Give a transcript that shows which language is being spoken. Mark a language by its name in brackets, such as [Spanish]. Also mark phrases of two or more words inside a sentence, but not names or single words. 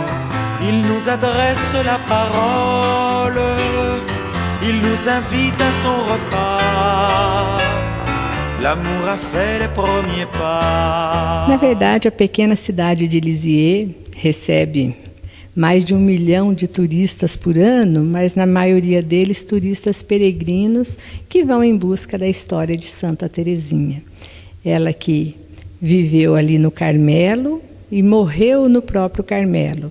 [French] Il nous adresse la parole, il nous invite à son repas. L'amour a fait les premiers pas. [Portuguese] Na verdade, a pequena cidade de Lisieux recebe mais de 1 milhão de turistas por ano, mas na maioria deles turistas peregrinos que vão em busca da história de Santa Teresinha. Ela que viveu ali no Carmelo e morreu no próprio Carmelo.